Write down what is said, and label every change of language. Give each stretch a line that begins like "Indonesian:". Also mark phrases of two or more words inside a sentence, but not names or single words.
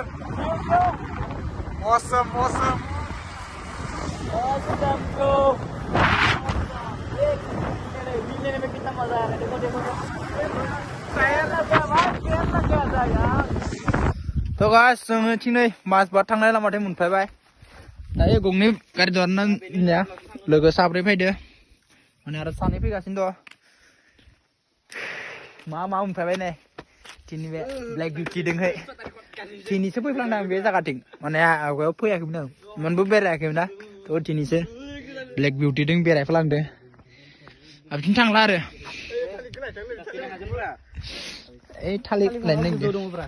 English: Awesome, awesome. Awesome bro.
Hindi: Ini में कितना मजा आ रहा है देखो देखो
Bodo: तो गाइस जोङो थिनै माजबाद थांनाय लामाथिं मोनफैबाय दायो गंनै गारि दरना लोगो साब्रै फैदो माने आरो सानै फैगासिनो दं मा मोनफैबाय नै थिनि बे ब्लेक बिउटि दोंहै थिनिसो फैफ्लांदों बे जायगाथिं माने आवगायाव फैयाखैमोन आं मोनबो बेरायाखैमोन ना थ' थिनिसो ब्लेक बिउटि दों बेरायफ्लांदो आबिथिं थांला आरो ए थालिर लायनो नागिरदों